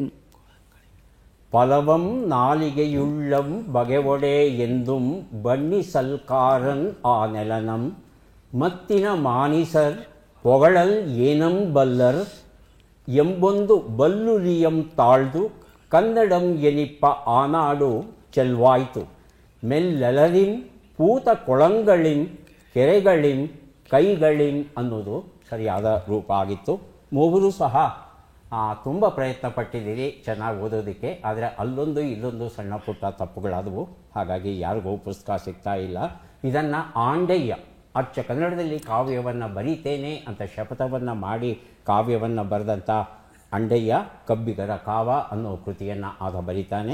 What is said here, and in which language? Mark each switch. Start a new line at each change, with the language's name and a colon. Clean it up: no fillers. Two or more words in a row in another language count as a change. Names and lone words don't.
Kannada: ಪಲವಂ ನಾಲಿಗೆಯುಳ್ಳಂ ಬಗೆವೊಡೆ ಎಂದುಂ ಬಣ್ಣಿ ಸಲ್ಕಾರನ್ ಆ ನೆಲನಂ ಮತ್ತಿನ ಮಾನಿಸರ್ ಪೊಗಳಲ್ ಏನಂ ಬಲ್ಲರ್ ಎಂಬೊಂದು ಬಲ್ಲುಲಿಯಂ ತಾಳ್ದು ಕನ್ನಡಂ ಎನಿಪ್ಪ ಆನಾಡು ಚೆಲ್ವಾಯ್ತು ಮೆಲ್ಲೆಲರಿಂ ಪೂತ ಕೊಳಂಗಳಿಂ ಕೆರೆಗಳಿಂ ಕೈಗಳಿಂ ಅನ್ನೋದು ಸರಿಯಾದ ರೂಪ ಆಗಿತ್ತು. ಮೂವರು ಸಹ ತುಂಬ ಪ್ರಯತ್ನ ಪಟ್ಟಿದ್ದೀರಿ ಚೆನ್ನಾಗಿ ಓದೋದಕ್ಕೆ. ಆದರೆ ಅಲ್ಲೊಂದು ಇಲ್ಲೊಂದು ಸಣ್ಣ ಪುಟ್ಟ ತಪ್ಪುಗಳಾದವು. ಹಾಗಾಗಿ ಯಾರಿಗೂ ಪುಸ್ತಕ ಸಿಗ್ತಾ ಇಲ್ಲ. ಇದನ್ನು ಆಂಡಯ್ಯ ಅಚ್ಚ ಕನ್ನಡದಲ್ಲಿ ಕಾವ್ಯವನ್ನು ಬರೀತೇನೆ ಅಂತ ಶಪಥವನ್ನು ಮಾಡಿ ಕಾವ್ಯವನ್ನು ಬರೆದಂಥ ಅಂಡಯ್ಯ ಕಬ್ಬಿಗರ ಕಾವ ಅನ್ನೋ ಕೃತಿಯನ್ನು ಆತ ಬರೀತಾನೆ.